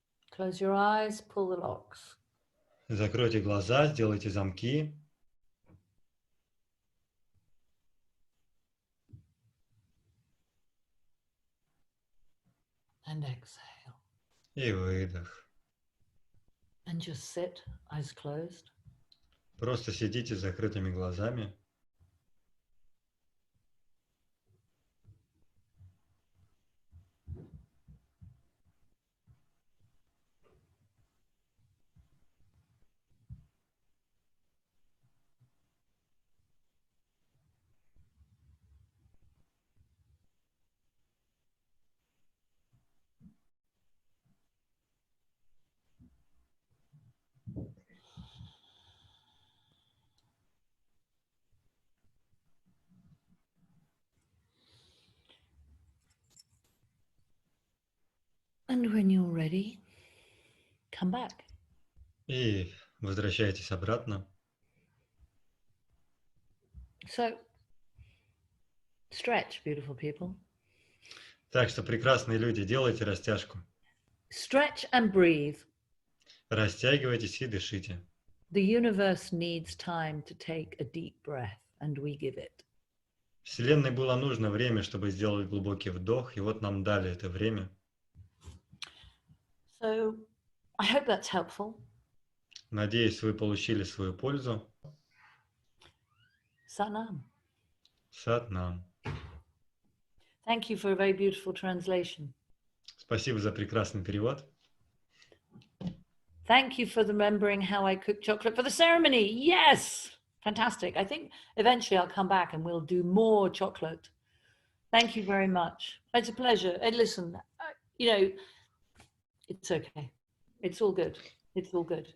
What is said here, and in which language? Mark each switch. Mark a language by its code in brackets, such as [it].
[en] Close your eyes, pull the locks. [ru] Закройте глаза, сделайте замки. [en] And exhale. [ru] И выдох. [en] And just sit, eyes closed. [ru] Просто сидите с закрытыми глазами. [en] And when you're ready, come back. [ru] И возвращайтесь обратно. [en] So, stretch, beautiful people. [ru] Так что, прекрасные люди, делайте растяжку. [en] Stretch and breathe. [ru] Растягивайтесь и дышите. [en] The universe needs time to take a deep breath, and we give it. [ru] Вселенной было нужно время, чтобы сделать глубокий вдох, и вот нам дали это время. [en] So, I hope that's helpful. [ru] Надеюсь, вы получили свою пользу. [en] Satnam. [ru] Сатнам. [en] Thank you for a very beautiful translation. [ru] Спасибо за прекрасный перевод. [en] Thank you for remembering how I cooked chocolate for the ceremony. Yes, fantastic. I think eventually I'll come back and we'll do more chocolate. Thank you very much. It's a pleasure. And listen, it's okay. It's all good. It's all good.